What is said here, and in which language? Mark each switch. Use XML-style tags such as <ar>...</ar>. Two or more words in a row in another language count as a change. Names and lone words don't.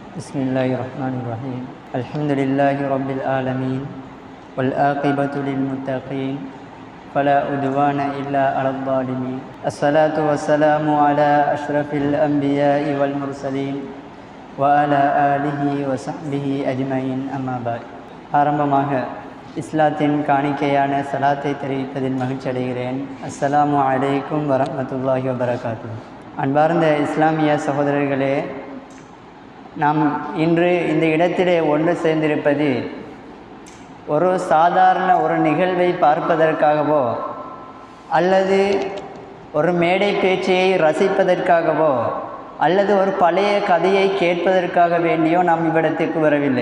<ar>بسم الله الرحمن الرحيم الحمد لله رب العالمين والعاقبة للمتقين فلا عدوان إلا على الظالمين الصلاة والسلام على أشرف الأنبياء والمرسلين وعلى آله وصحبه أجمعين أما بعد</ar> <ta>ஆரம்பமாக இஸ்லாத்தின் காணிக்கையான சலாத்தை தெரிவிப்பதில் மகிழ்ச்சி அடைகிறேன்.</ta> <ar>السلام عليكم ورحمة الله وبركاته.</ar> <ta>அன்பார்ந்த இஸ்லாமிய சகோதரர்களே, நாம் இன்று இந்த இடத்திலே ஒன்று சேர்ந்திருப்பது ஒரு சாதாரண ஒரு நிகழ்வை பார்ப்பதற்காகவோ அல்லது ஒரு மேடை பேச்சையை ரசிப்பதற்காகவோ அல்லது ஒரு பழைய கதையை கேட்பதற்காக வேண்டியோ நாம் இவ்விடத்திற்கு வரவில்லை.</ta>